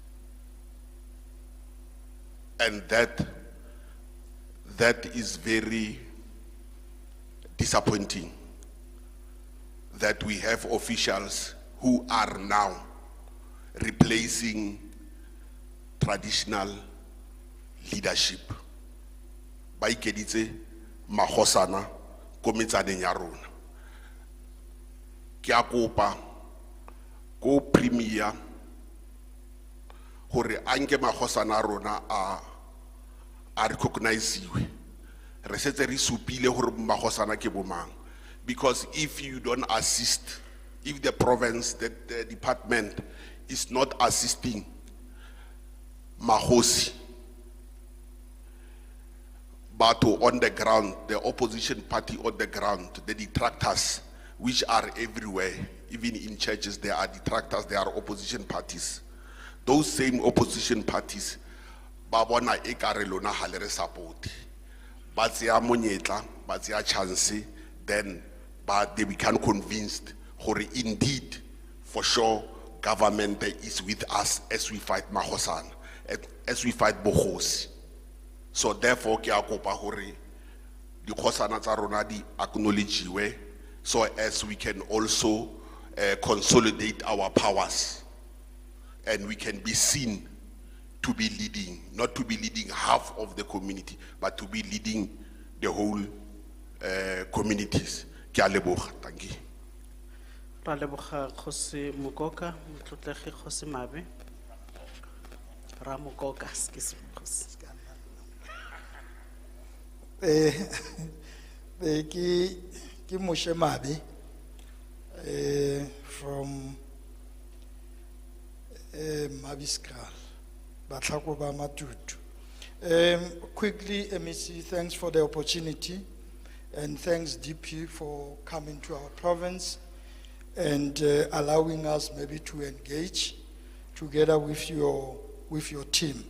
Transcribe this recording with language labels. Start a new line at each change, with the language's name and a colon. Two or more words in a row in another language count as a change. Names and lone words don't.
English: And that is very disappointing, that we have officials who are now replacing traditional leadership.
Tswana: Ba ikeditse magosana ko metsaneng ya rona. Ke a kopa ko premier hore anke magosana a rona a recognize-iwe. Re setse re supile hore magosana ke bomang.
English: Because if you don't assist, if the province, the department is not assisting Mahosi, but on the ground, the opposition party on the ground, the detractors, which are everywhere, even in churches, there are detractors, there are opposition parties. Those same opposition parties,
Tswana: babona ekare lona halere
English: support, but they are monyetla, but they are chance, then, but they become convinced, gore indeed, for sure, government is with us as we fight Khoi-San, as we fight Bogosi. So therefore,
Tswana: ke a kopa gore di Khoi-Sana tsa rona di
English: acknowledge so as we can also consolidate our powers and we can be seen to be leading, not to be leading half of the community, but to be leading the whole communities.
Tswana: Ke a leboga,
English: thank you.
Tswana: Ra leboga Kgosi Mokoka, motlotlegi Kgosi Mabe.
English: Ra Mokoka, excuse me, Kgosi. Ki Moshe Mabe from Mabiskral, Batlakoba Matutu. Quickly, MEC, thanks for the opportunity, and thanks DP for coming to our province and allowing us maybe to engage together with your team.